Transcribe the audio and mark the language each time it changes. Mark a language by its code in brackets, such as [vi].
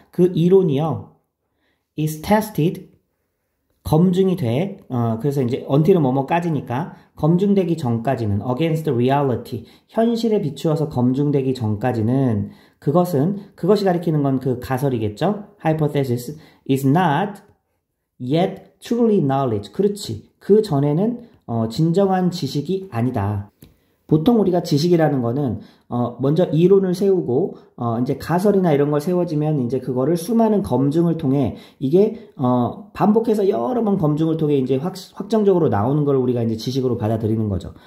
[ko] 그 이론이요, is tested, 검증이 돼. 그래서 이제 until은 뭐뭐까지니까 검증되기 전까지는 against reality, 현실에 비추어서 검증되기 전까지는 그것이 가리키는 건 그 가설이겠죠. [en] hypothesis is not yet truly knowledge. [ko] 그렇지. 그 전에는 진정한 지식이 아니다. 보통 우리가 지식이라는 거는 먼저 이론을 세우고 이제 가설이나 이런 걸 세워지면 이제 그거를 수많은 검증을 통해 이게 반복해서 여러 번 검증을 통해 이제 확정적으로 나오는 걸 우리가 이제 지식으로 받아들이는 거죠.